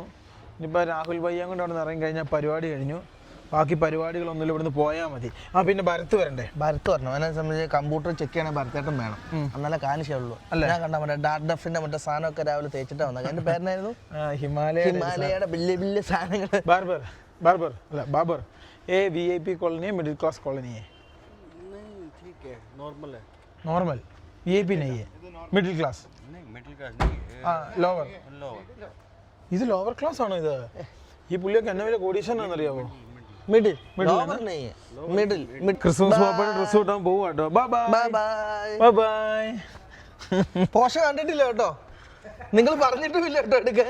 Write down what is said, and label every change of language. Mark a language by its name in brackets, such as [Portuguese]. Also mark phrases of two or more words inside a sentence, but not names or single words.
[Malayalam] ഇനിയിപ്പോൾ രാഹുൽ ഭയ്യം കൊണ്ട് അവിടെ നിന്ന് ഇറങ്ങി കഴിഞ്ഞാൽ പരിപാടി കഴിഞ്ഞു. ബാക്കി പരിപാടികളൊന്നുമില്ല, ഇവിടുന്ന് പോയാൽ മതി. പിന്നെ ഭരത്ത് വരണ്ടേ? ഭരത്ത് വരണം. അതിനെ സംബന്ധിച്ച് കമ്പ്യൂട്ടർ ചെക്ക് ചെയ്യണേ ഭരത്തേട്ടം വേണം, എന്നാലേ കാണിച്ചുള്ളൂ. അല്ല, ഞാൻ കണ്ട മറ്റേ ഡാർഡഫിന്റെ മറ്റേ സാധനമൊക്കെ രാവിലെ തേച്ചിട്ടാ വന്നത്. എൻ്റെ പേരെന്നായിരുന്നു? ഹിമാലയയുടെ വലിയ വലിയ സാധനങ്ങൾ. [Hindi] बाबर ये [English] VIP colony [Hindi] है, [English] middle class colony [Hindi] है? नहीं, ठीक है, नॉर्मल VIP नहीं है, [English] middle class [Hindi] नहीं. [Malayalam] ലോവർ. ഇത് [English] lower class [Malayalam] ആണോ? ഇത് ഈ പുള്ളിയൊക്കെ എന്നെ വലിയ കോടീശ്വരൻ ആണെന്നറിയാമോ? മിഡിൽ. [English] Christmas dress [Malayalam] കിട്ടാൻ പോവാ കേട്ടോ. ബൈ. പോഷ കണ്ടിട്ടില്ല കേട്ടോ, നിങ്ങൾ പറഞ്ഞിട്ടുമില്ല കേട്ടോ എടുക്കാൻ.